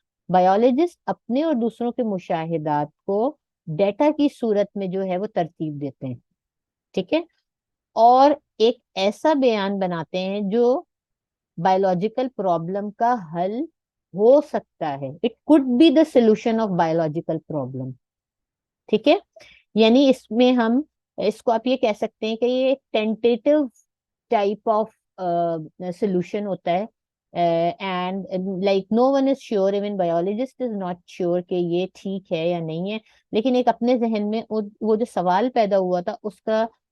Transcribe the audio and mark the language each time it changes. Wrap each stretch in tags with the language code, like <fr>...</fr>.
<ur>Biologist اپنے اور دوسروں کے مشاہدات کو ڈیٹا کی صورت میں جو ہے وہ ترتیب دیتے ہیں. ٹھیک ہے. اور ایک ایسا بیان بناتے ہیں جو بایولوجیکل پرابلم کا حل ہو سکتا ہے.</ur> <en>It could be the solution of biological problem.</en> <ur>ٹھیک ہے. یعنی اس میں ہم اس کو آپ یہ کہہ سکتے ہیں کہ یہ ایک ٹینٹیٹو ٹائپ آف سولوشن ہوتا ہے.</ur> <en>and like no one is sure, even biologist is not sure</en> <ur>کہ یہ ٹھیک ہے یا نہیں ہے، لیکن ایک اپنے ذہن میں وہ جو سوال پیدا ہوا تھا اس کا</ur>